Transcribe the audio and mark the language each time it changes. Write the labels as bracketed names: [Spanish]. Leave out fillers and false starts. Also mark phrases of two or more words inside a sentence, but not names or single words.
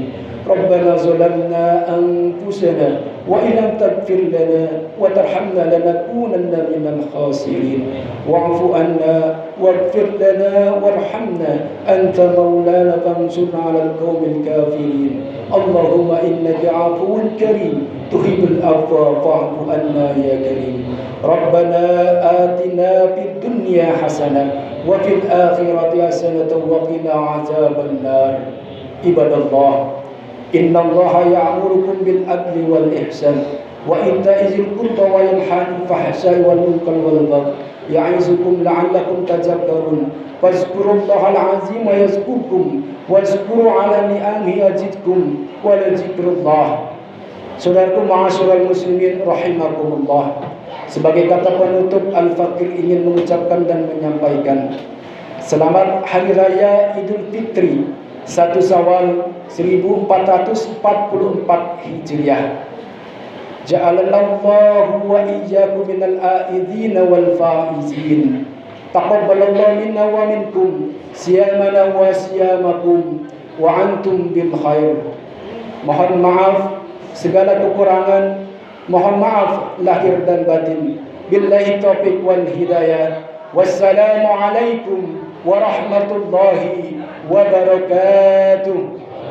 [Arabic] ربنا ظلمنا أنفسنا وإن لم تغفر لنا وترحمنا لنكونن من الخاسرين. واعف عنا واغفر لنا وارحمنا أنت مولانا فانصرنا على القوم الكافرين. اللهم إنك عفو كريم تحب العفو فاعف عنا يا كريم. ربنا آتنا في الدنيا حسنة وفي الآخرة حسنة وقنا عذاب النار. عباد الله، إن الله يأمركم بالعدل والإحسان وإيتاء ذي القربى وينهى عن الفحشاء والمنكر والبغي يعظكم لعلكم تذكرون. فاذكروا الله العظيم يذكركم واذكروه على نعمه يزدكم ولا ذكر الله. [Indonesian] Saudaraku [Arabic] معاشر المسلمين رحمكم الله. [Indonesian] Sebagai kata penutup, Al-Fakir ingin mengucapkan dan menyampaikan selamat Hari Raya Idul Fitri 1 Syawal 1444 Hijriah. [Arabic] جعلنا الله وإياكم من العائدين والفائزين. تقبل الله منا ومنكم صيامنا وصيامكم وأنتم بالخير. [Indonesian] Mohon maaf segala kekurangan, mohon maaf lahir dan batin. [Arabic] بالله التوفيق والهداية. والسلام عليكم ورحمة الله وبركاته.